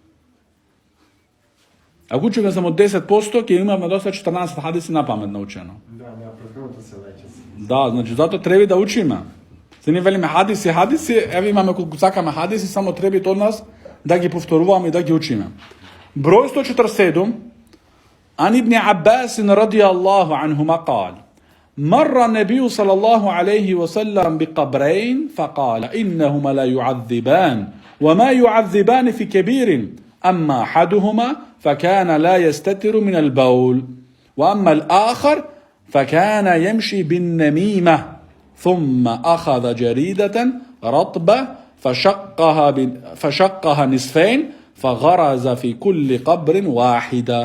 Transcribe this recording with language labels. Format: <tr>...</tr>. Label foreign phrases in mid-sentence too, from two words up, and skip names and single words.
<mk>Ако учувам само 10%, ќе имам на доста 14 хадиси на памет научено. Да, неопределното се лече. Да, значи, зато треба да учиме. Се не велиме хадиси, еве имаме колку сакаме хадиси, само треба од нас да ги повторуваме и да ги учиме. Број 147,</mk> <ar>عن ابن عباس رضي الله عنهما قال: مر النبي صلى الله عليه وسلم بقبرين فقال: إنهما لا يعذبان وما يعذبان في كبير أما أحدهما فكان لا يستتر من البول وأما الآخر فكان يمشي بالنميمة ثم أخذ جريدة رطبة فشقها نصفين فغرز في كل قبر واحدة.</ar>